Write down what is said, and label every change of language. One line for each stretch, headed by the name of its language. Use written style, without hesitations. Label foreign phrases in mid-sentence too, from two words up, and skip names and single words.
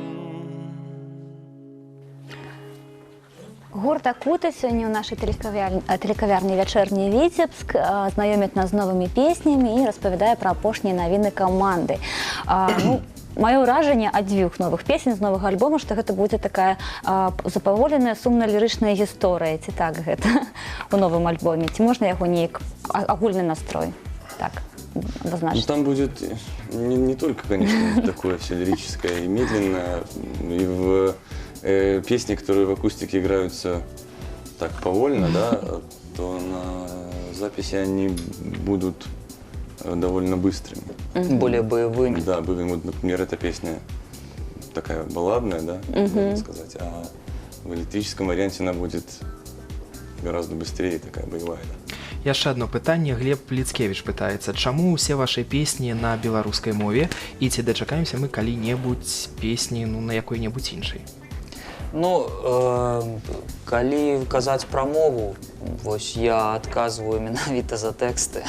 Belarusian: Гурт «Акута» сёння ў нашай тэлекавярні «Вячэрні Віцебск» знаёміць нас з новымі песнямі і распавядае пра апошнія навіны каманды. Маё ўражанне ад дзвюх новых песень з новага альбома, што гэта будзе такая запаволеная сумна-лірычная гісторыя. Ці так гэта у новым альбоме? Ці можна яго неяк агульны настрой так обозначить?
Russian: Там будет не только, конечно, такое все лирическое и медленное. И в песни, которые в акустике играются так повольно, да, то на записи они будут довольно быстрыми. Более боевыми. Да, боевыми. Вот, например, эта песня такая балладная, да, можно сказать, а в электрическом варианте она будет гораздо быстрее, такая боевая. Да.
Belarusian: Яшчэ одно пытанне. Глеб Ліцкевіч пытаецца, чаму ўсе вашы песні на беларускай мове і ці дачакаемся мы калі-небудзь песні на якой-небудзь іншай? Калі казаць пра мову, вось я адказваю менавіта за тэксты.